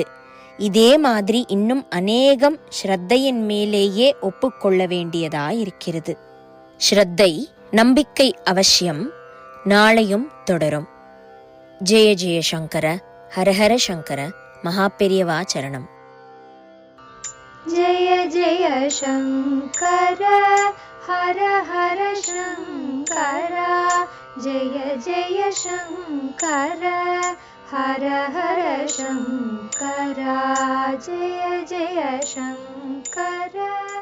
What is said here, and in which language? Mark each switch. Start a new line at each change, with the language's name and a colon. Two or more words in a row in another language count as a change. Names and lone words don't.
Tamil: இதே மாதிரி இன்னும் அநேகம் ஸ்ரத்தையின் மேலேயே ஒப்புக்கொள்ள வேண்டியதாயிருக்கிறது. ஸ்ரத்தை, நம்பிக்கை அவசியம். நாளையும் தொடரும். ஜெய ஜெய சங்கர, ஹரஹர சங்கர, மகாபெரியவா சரணம்.
Sanskrit: जय जय शङ्कर हर हर शङ्कर, जय जय शङ्कर हर हर शङ्कर, जय जय शङ्कर।